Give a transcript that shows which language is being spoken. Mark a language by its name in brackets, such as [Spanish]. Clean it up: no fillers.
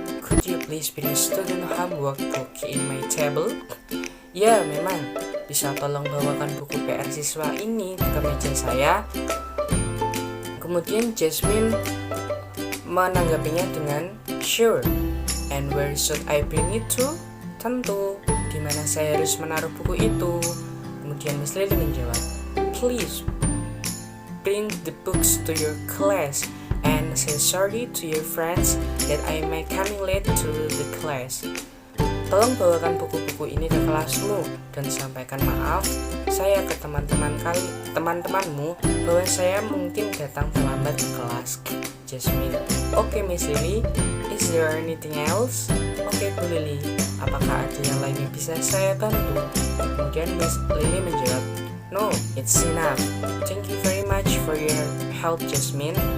[English] Could you please bring student homework book in my table? [Indonesian] Ya memang. Bisa tolong bawakan buku PR siswa ini ke meja saya? Kemudian Jasmine menanggapinya dengan sure. [English] And where should I bring it to? [Indonesian] Tentu. Di mana saya harus menaruh buku itu? Kemudian Miss Lily menjawab, [English] please bring the books to your class and say sorry to your friends that I may coming late to the class. [Indonesian] Tolong bawakan buku-buku ini ke kelasmu dan sampaikan maaf saya ke teman-temanmu bahwa saya mungkin datang terlambat ke kelas. [English] Jasmine, okay Miss Lily, is there anything else? Okay Bu Lily, [Indonesian] apakah ada yang lain yang bisa saya bantu? Kemudian Miss Lily menjawab, [English] no, it's enough. Thank you very much for your help, Jasmine.